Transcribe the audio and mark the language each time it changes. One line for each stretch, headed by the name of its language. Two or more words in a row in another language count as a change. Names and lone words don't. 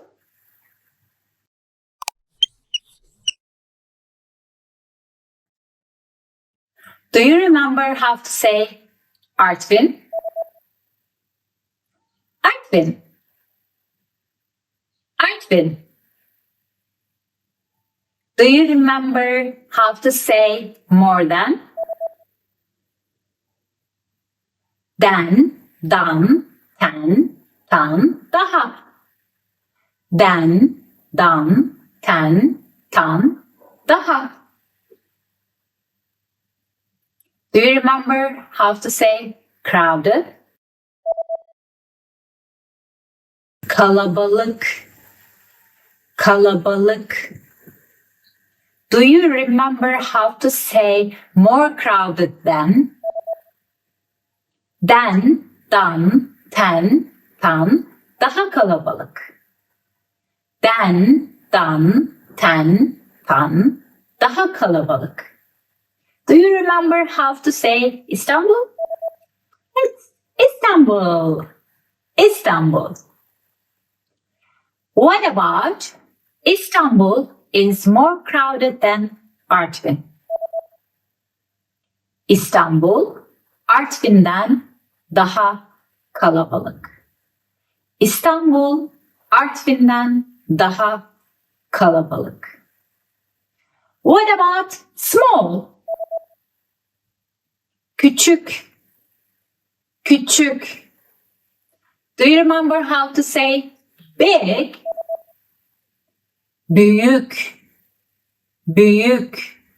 English: Do you remember how to say Artvin?
Turkish: Artvin. Artvin.
English: Do you remember how to say more than?
Turkish: Den, dan, ten, tan, daha. Den, dan, ten, tan, daha.
English: Do you remember how to say crowded?
Turkish: Kalabalık. Kalabalık.
English: Do you remember how to say more crowded than?
Turkish: Den, dan, ten, tan, daha kalabalık. Den, dan, ten, tan, daha kalabalık.
English: Do you remember how to say Istanbul? It's Istanbul. Istanbul. What about Istanbul is more crowded than Artvin?
Turkish: İstanbul, Artvin'den daha kalabalık. İstanbul, Artvin'den daha kalabalık.
English: What about small?
Turkish: Küçük. Küçük.
English: Do you remember how to say big?
Turkish: Büyük. Büyük.